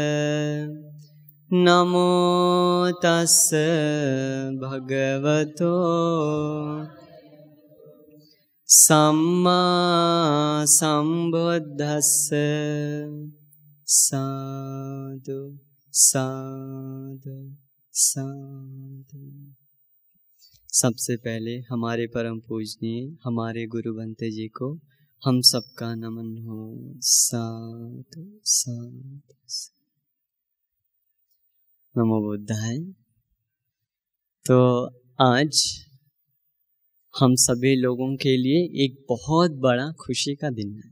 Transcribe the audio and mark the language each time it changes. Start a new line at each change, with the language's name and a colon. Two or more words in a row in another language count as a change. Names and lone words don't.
Pali: नमो तस्स भगवतो सम्मा सम्बुद्धस्स। साधु साधु साधु।
Hindi: सबसे पहले हमारे परम पूजनीय हमारे गुरु बंते जी को हम सबका नमन हो।
Pali: साधु साधु। नमो बुद्धाय।
Hindi: तो आज हम सभी लोगों के लिए एक बहुत बड़ा खुशी का दिन है।